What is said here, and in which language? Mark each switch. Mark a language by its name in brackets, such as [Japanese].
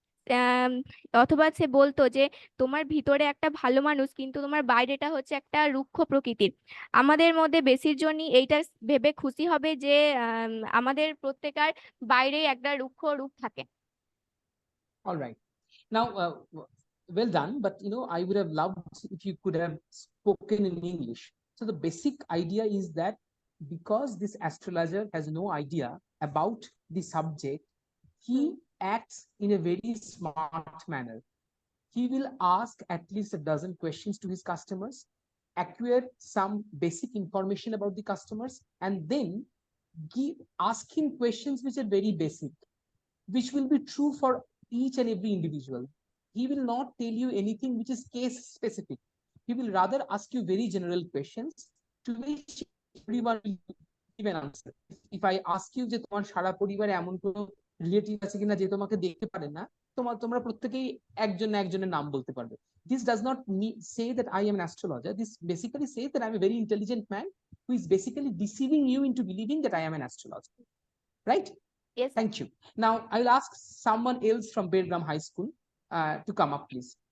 [Bangla] আম, অথবা সে বলতো যে তোমার ভিতরে একটা ভালো মানুষ, কিন্তু তোমার বাইরেটা হচ্ছে একটা রুক্ষ প্রকৃতির। আমাদের মধ্যে বেশির জনই এইটা ভেবে খুশি হবে যে আমাদের প্রত্যেকের বাইরে একটা রুক্ষ রূপ থাকে। [English] all right. Now, well done. But I would have loved if you could have spoken in English. So the basic idea is that because this astrologer has no idea about the subject, he acts in a very smart manner. He will ask at least a dozen questions to his customers, acquire some basic information about the customers, and then ask him questions which are very basic, which will be true for each and every individual. He will not tell you anything which is case specific. He will rather ask you very general questions to which everyone will give an answer. If I ask you [Bangla] যে তোমার সারা পরিবারে এমন কোনো relative আছে কিনা যে তোমাকে দেখতে পারে না, তোমরা প্রত্যেকেই একজন না একজনের নাম বলতে পারবে। [English] This does not say that I am an astrologer. This basically says that I'm a very intelligent man who is basically deceiving you into believing that I am an astrologer. Right? Yes, sir. Thank you. Now, I will ask someone else from Bedram High School to come up, please.